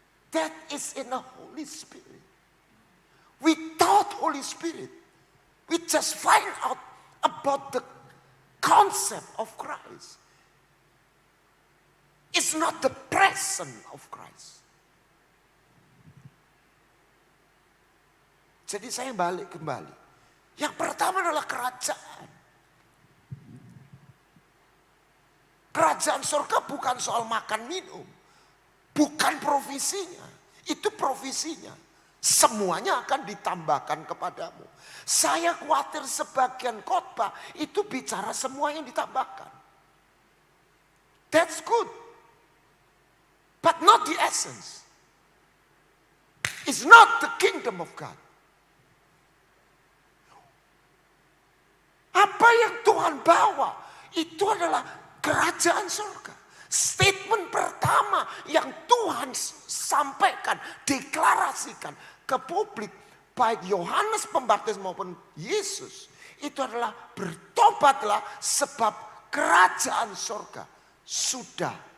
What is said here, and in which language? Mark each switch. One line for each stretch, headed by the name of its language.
English: That is in the Holy Spirit. Without Holy Spirit, we just find out about the concept of Christ. It's not the presence of Christ.
Indonesian: Jadi saya balik kembali. Yang pertama adalah kerajaan. Kerajaan surga bukan soal makan minum. Bukan provisinya. Itu provisinya. Semuanya akan ditambahkan kepadamu. Saya khawatir sebagian khotbah itu bicara semua yang ditambahkan.
English: That's good. But not the essence. It's not the kingdom of God.
Indonesian: Apa yang Tuhan bawa itu adalah kerajaan surga. Statement pertama yang Tuhan sampaikan, deklarasikan ke publik, baik Yohanes Pembaptis maupun Yesus, itu adalah bertobatlah sebab kerajaan surga sudah